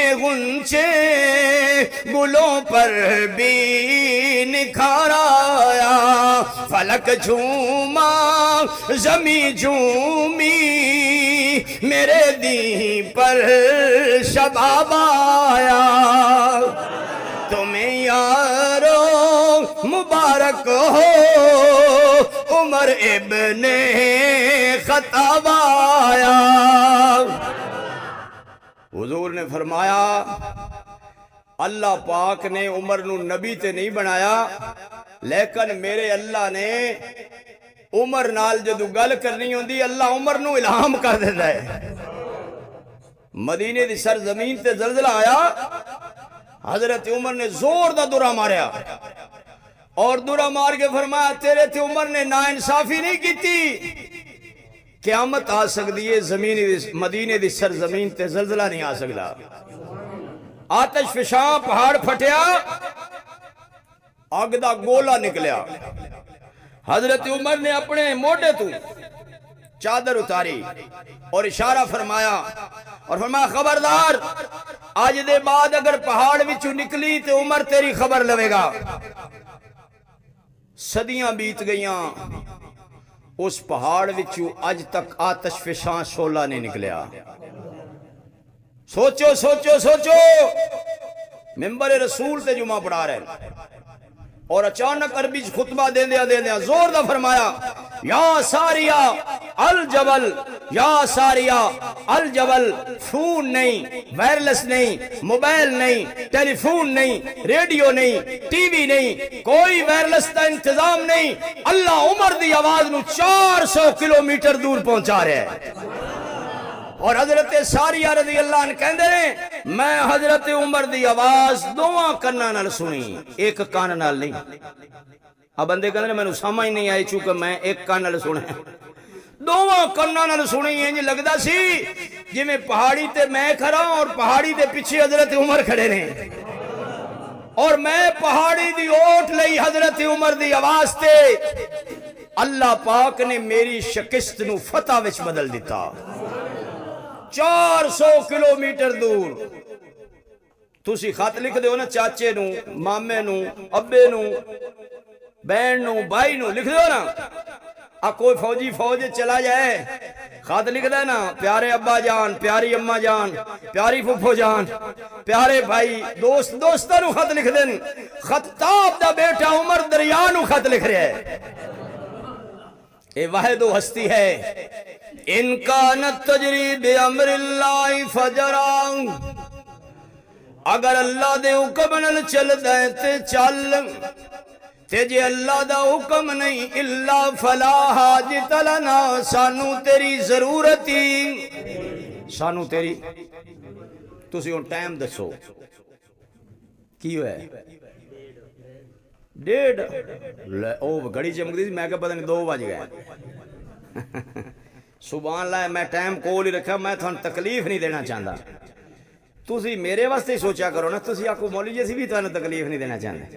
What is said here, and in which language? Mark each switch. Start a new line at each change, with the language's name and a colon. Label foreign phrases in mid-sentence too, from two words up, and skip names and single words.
Urdu: غنچے گلوں پر بھی نکھار آیا، فلک جھوما زمین جھومی میرے دین پر شباب آیا، تمہیں یارو مبارک ہو عمر ابن خطاب آیا۔
Punjabi: حضور نے فرمایا اللہ پاک نے عمر نو نبی تے نہیں بنایا، لیکن میرے اللہ نے عمر نال جدو گل کرنی ہوندی اللہ عمر نو الہام کر دیتا ہے. مدینے دی سرزمین تے زلزلہ آیا، حضرت عمر نے زور دا دورہ ماریا اور دورہ مار کے فرمایا تیرے تے عمر نے ناانصافی نہیں کیتی، قیامت آ سکتی ہے مدینے دی سرزمین تے زلزلہ نہیں آ سکتا. آتش فشاں پہاڑ پھٹیا، آگ دا گولا نکلیا. حضرت عمر نے اپنے موڈے تو چادر اتاری اور اشارہ فرمایا اور فرمایا خبردار، آج دے بعد اگر پہاڑ وچوں نکلی تے عمر تیری خبر لوے گا. صدیاں بیت گئیاں، اس پہاڑ وچوں اج تک آتش فشاں شعلہ نہیں نکلیا. سوچو سوچو سوچو، ممبر رسول تے جمعہ پڑھا رہے اور اچانک عربی خطبہ دیا زور دا فرمایا
Arabic: یا ساریہ الجبل، یا ساریہ الجبل.
Urdu: فون نہیں، وائرلیس نہیں، موبائل نہیں، ٹیلی فون نہیں، ریڈیو نہیں، ٹی وی نہیں، کوئی وائرلیس کا انتظام نہیں.
Punjabi: اللہ عمر دی آواز نو 400 کلومیٹر دور پہنچا رہے ہیں. اور حضرت ساریہ
Arabic: رضی اللہ عنہ
Punjabi: کہندے ہیں میں حضرت عمر دی آواز دوواں کناں نال سنی، ایک کان نال نہیں. اب بندے کہندے مینوں سمجھ نہیں آئی چونکہ میں ایک کان نال سنا، دوواں کناں نال سنی. انج لگدا سی جویں پہاڑی تے میں کھڑا اور پہاڑی دے پیچھے حضرت عمر کھڑے نے، اور میں پہاڑی دی اوٹ لئی حضرت عمر دی آواز تے اللہ پاک نے میری شکست نو فتح وچ بدل دیتا. 400 کلومیٹر دور تسی خط لکھ دیو نا چاچے نو، مامے نو، ابے نو، بہن نو، بھائی نو لکھ دیو نا. کوئی فوجی فوج چلا جائے خط لکھ دے نا پیارے ابا جان، پیاری اماں جان، پیاری پھپھو جان، پیارے بھائی، دوستاں نو خط لکھ دین. خطاب دا بیٹا عمر دریا نو خط لکھ رہا ہے. اے واحد و ہستی ہے.
Arabic: ان کانت تجری بامر اللہ فجرا،
Punjabi: اگر اللہ دے حکم نال چل دے تے چل، تے جے اللہ دا حکم نہیں
Arabic: الا فلا حاجت لنا،
Punjabi: سانو تیری ضرورت ہی، سانو تیری. تسی ہن ٹائم دسو کی ہوئے؟ 1:30. او گھڑی چمکدی سی، میں کہ پتہ نہیں 2 بج گئے.
Arabic: سبحان اللہ،
Punjabi: میں ٹائم کول ہی رکھا، میں تھانوں تکلیف نہیں دینا چاہتا. تسی میرے واسطے ہی سوچا کرو نا، تسی آکو مولوی جی بھی تھانوں تکلیف نہیں دینا چاہتے.